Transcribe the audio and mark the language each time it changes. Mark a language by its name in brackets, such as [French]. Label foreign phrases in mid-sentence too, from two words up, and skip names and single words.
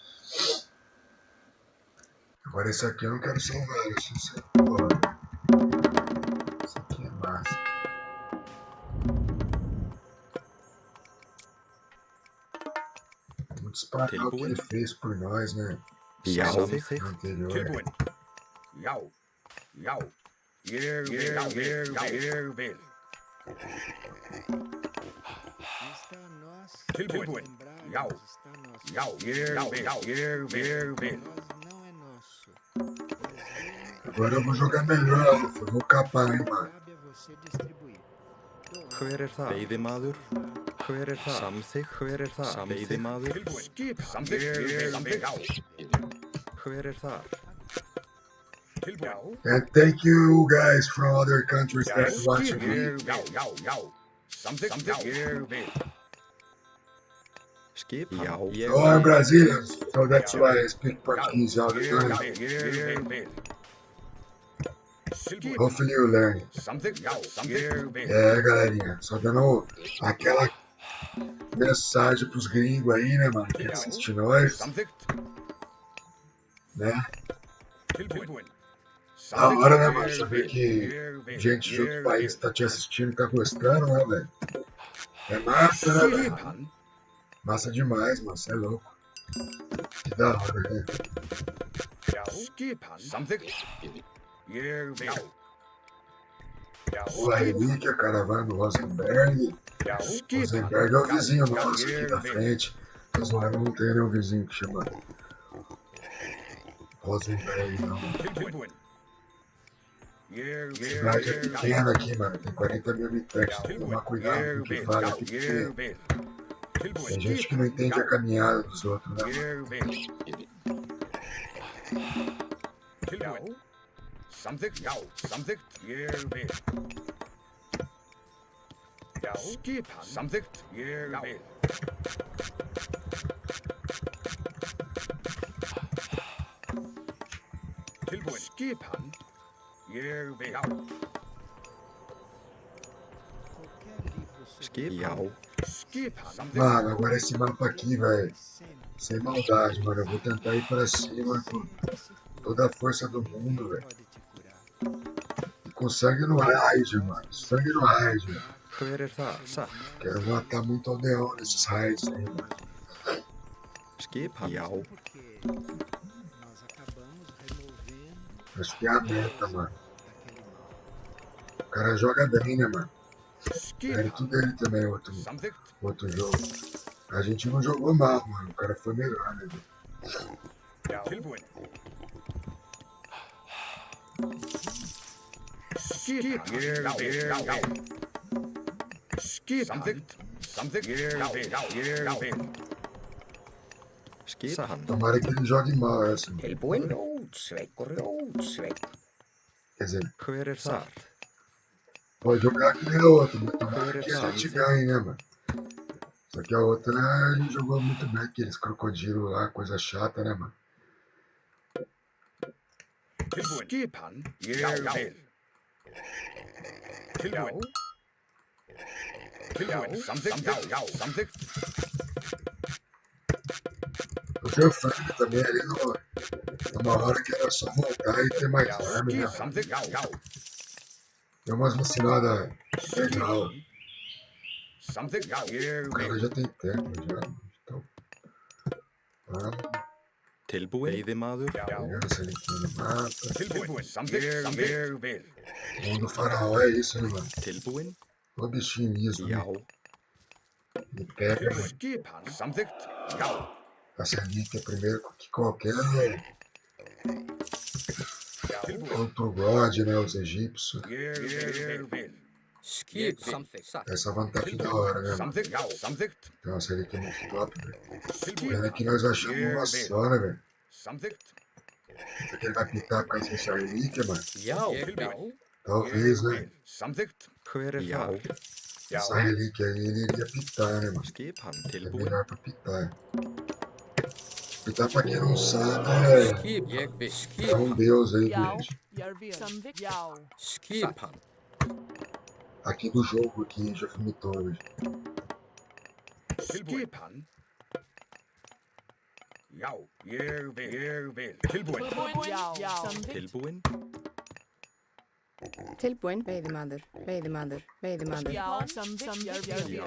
[Portuguese] Agora esse aqui eu não quero salvar, isso é foda. Isso aqui é massa. Vamos disparar o que ele fez por nós, né? Já. No anterior. [Icelandic] Tilbúin. Já. Já. Ég vil. [Portuguese] Está a nós [Icelandic] Tilbúin. [Portuguese] lembrarmos, [Icelandic] Já. [Portuguese] está a nós. [Icelandic] Já. Ég vil. [Portuguese] Nós não é nosso. Deus Agora eu vou jogar melhor, eu vou capar, hein, mano. cabe a você distribuir. Doar, [Icelandic] Hver það? Veiðimaður. Hver það? Samþykkt. Hver það? Veiðimaður. Tilbúin. Skip. Samþykkt. Já. Hver það? Tilbúin. [English] And thank you guys from other countries that watching me. [Icelandic] Já. Samþykkt. Ég vil. Skipan. Já. Ég [English] Oh, I'm Brazilian, so that's why I speak Portuguese all the [Icelandic] Ég [English] time. [Icelandic] vil. Tilbúin. [English] Hopefully you learn. [Icelandic] Samþykkt. Já. Samþykkt. [Portuguese] Galerinha, só dando aquela mensagem pros gringos aí, né, mano, que assiste nós, [Icelandic] Samþykkt. [Portuguese] né? [Icelandic] Tilbúin. [Portuguese] Da hora, né, mano, saber que gente de outro país tá te assistindo e tá gostando, né, velho? É massa, né, velho? [Icelandic] Skipan. [Portuguese] Massa demais, mano, cê é louco. Que da hora, né? [Icelandic] Skipan. Samþykkt. Ég vil. [Portuguese] O Relíquia, caravana do Rosenberg. Rosenberg é o vizinho nosso aqui da frente. Tô zoando, não tem nenhum vizinho que chama Rosenberg, não. [Icelandic] Tilbúin. Ég [Portuguese] Cidade é pequena aqui, mano. Tem 40 mil habitantes. Tem que tomar cuidado com o que fala aqui, porque [Icelandic] vil. [Portuguese] tem gente que não entende a caminhada dos outros, né? [Icelandic] Ég vil. Tilbúin. Samþykkt. Já. Samþykkt. Ég vil. Skipan. Samþykkt. Ég vil. Tilbúin. Skipan. Ég vil. [Portuguese] qualquer livro sobre [Icelandic] Skip. Já. Skipan. Samþykkt. [Portuguese] Mano, agora esse mapa aqui, velho. sempre Sem maldade, mano. Eu vou tentar ir pra cima com toda a força do mundo, velho. pode te curar. E com sangue no raid, mano. Sangue no raid, velho. [Icelandic] Hver það? Satt. [Portuguese] Quero matar muito aldeão nesses raids aí, mano. [Icelandic] Skipan. Já. [Portuguese] Porque nós acabamos removendo Acho que é a meta, mano. daquele mal. O cara joga bem, né, mano? [Icelandic] Skipan. [Portuguese] Mérito dele também, [Icelandic] Samþykkt. [Portuguese] outro jogo. A gente não jogou mal, mano. O cara foi melhor, né, velho? [Icelandic] Tilbúin. Skipan. Ég vil. Skipan. Samþykkt. Ég vil. Skipan. [Portuguese] Tomara que ele jogue mal essa. Mano. [Icelandic] Tilbúin. Rótsveik. [Portuguese] Quer dizer, [Icelandic] Hver það? [Portuguese] pode jogar que nem a outra, mas tomara que a gente ganhe, né, mano? Só que a outra a gente jogou muito bem, aqueles crocodilos lá, coisa chata, né, mano? [Icelandic] Tilbúin. Skipan. Ég vil. Tilbúin. Tilbúin. Samþykkt. Já, samþykkt. [Portuguese] Eu já falei também ali numa hora que era só voltar e ter mais arma, né? [Icelandic] Samþykkt. Já. [Portuguese] Deu umas vacinadas legal. [Icelandic] Samþykkt. Já, ég [Portuguese] O cara [Icelandic] vil. [Portuguese] já tem tempo já. Então, [Icelandic] Tilbúin. Veiðimaður. [Portuguese] pegando essa linha no mapa. [Icelandic] Tilbúin. Samþykkt. Ég vil. [Portuguese] O mundo faraó é isso, né, mano? [Icelandic] Tilbúin. [Portuguese] O bichinho mesmo, [Icelandic] Já. [Portuguese] né? E pega, mano. [Icelandic] Skipan. Samþykkt. Já. [Portuguese] Essa relíquia primeiro que qualquer outro god, né? Os egípcios. [Icelandic] Ég vil. [English] Skip something. Satt. [Portuguese] Essa vantagem da hora, né, mano? [Icelandic] Samþykkt. Já, samþykkt. [Portuguese] Então essa relíquia é muito top, velho. Pena [Icelandic] Tilbúin. [Portuguese] que nós achamos uma só, né, velho? [Icelandic] Samþykkt. [Portuguese] Será que ele vai pintar com essa relíquia, mano? [Icelandic] Já. [Portuguese] Talvez, né? [Icelandic] Samþykkt. Hver er þar? [Portuguese] Essa relíquia aí ele iria pitar, né, mano? [Icelandic] Skipan. [Portuguese] É [Icelandic] Tilbúin. [Portuguese] melhor pra pitar. Pitar, pra quem não sabe, [Icelandic] Skip. Ég vil. [Portuguese] é [Icelandic] Skip. [Portuguese] um deus aí, [Icelandic] Já. [Portuguese] gente. [Icelandic] Jag vil. Samvik. Já. Skipan. [Portuguese] Aqui do jogo, aqui, já vomitou, velho. [Icelandic] Skipan. Já, ég vil. Tilbúin. Tilbúin. Já. Samvik. Tilbúin. Tilbúin. Veiðimaður. Já. Samvik. Jag vil.